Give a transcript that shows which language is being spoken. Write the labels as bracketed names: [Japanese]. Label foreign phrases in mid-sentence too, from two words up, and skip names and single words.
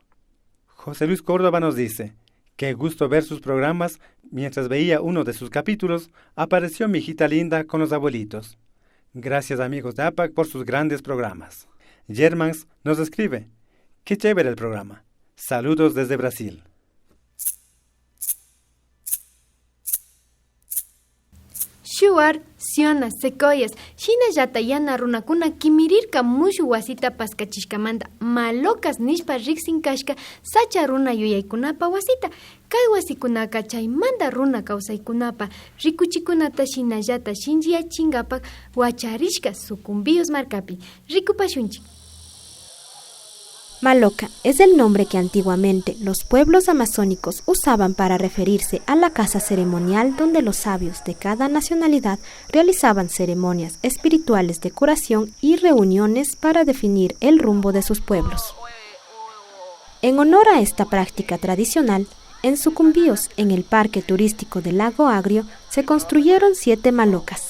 [Spanish] José Luis Córdoba nos dice: qué gusto ver sus programas. Mientras veía uno de sus capítulos, apareció mi hijita linda con los abuelitos. Gracias amigos de APAC por sus grandes programas. Germans nos escribe: qué chévere el programa. Saludos desde Brasil. [Quechua] Shuar, Siona, Secoyas, Shina Yatayana runakuna kimirirka mushu wasita paskachishkamanta, malocas nishpa riksin kashka, sacha runa yuyaykunapa wasita, kay wasikunaka chaymanta runa kawsaykunapa, rikuchikunata shinallata shinchiyachinkapak wacharishka sucumbiyos marcapi, rikupashunchik. [Spanish] Maloca es el nombre que antiguamente los pueblos amazónicos usaban para referirse a la casa ceremonial donde los sabios de cada nacionalidad realizaban ceremonias espirituales de curación y reuniones para definir el rumbo de sus pueblos. En honor a esta práctica tradicional, en Sucumbíos, en el parque turístico del Lago Agrio, se construyeron 7 malocas,